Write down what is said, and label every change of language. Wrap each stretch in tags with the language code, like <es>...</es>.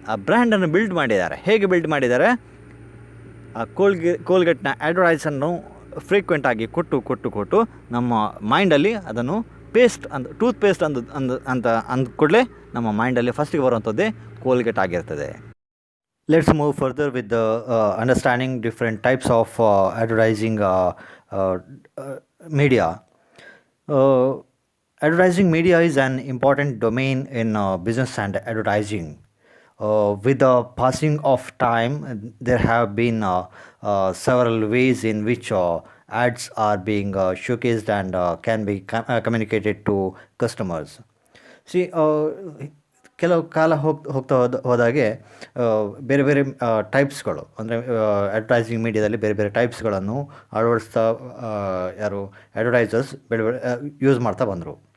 <kn>ಆ ಬ್ರ್ಯಾಂಡನ್ನು ಬಿಲ್ಡ್ ಮಾಡಿದ್ದಾರೆ. ಹೇಗೆ ಬಿಲ್ಡ್ ಮಾಡಿದ್ದಾರೆ, ಆ ಕೋಲ್ಗೇಟ್ನ ಅಡ್ವರ್ಟೈಸನ್ನು ಫ್ರೀಕ್ವೆಂಟಾಗಿ ಕೊಟ್ಟು ನಮ್ಮ ಮೈಂಡಲ್ಲಿ ಅದನ್ನು ಪೇಸ್ಟ್ ಟೂತ್ ಪೇಸ್ಟ್ ಅಂದ ಕೂಡಲೇ ನಮ್ಮ ಮೈಂಡಲ್ಲಿ ಫಸ್ಟಿಗೆ ಬರುವಂಥದ್ದೇ ಕೋಲ್ಗೇಟ್ ಆಗಿರ್ತದೆ.</kn> <en>Let's move further with the understanding different types of advertising uh, uh, media. Uh, Advertising media is an important domain in business and advertising. With the passing of time, there have been several ways in which ads are being showcased and can be communicated to customers.</en> <kn>C ಕೆಲವು ಕಾಲ ಹೋಗ್ತಾ ಹೋದಾಗೆ ಬೇರೆ ಬೇರೆ ಟೈಪ್ಸ್ಗಳು ಅಂದರೆ advertising ಮೀಡಿಯಾದಲ್ಲಿ ಬೇರೆ ಬೇರೆ ಟೈಪ್ಸ್ಗಳನ್ನು ಅಳವಡಿಸ್ತಾ ಯಾರು ಅಡ್ವರ್ಟೈಸರ್ಸ್ ಬೇರೆ ಬೇರೆ ಯೂಸ್ ಮಾಡ್ತಾ ಬಂದರು.</kn>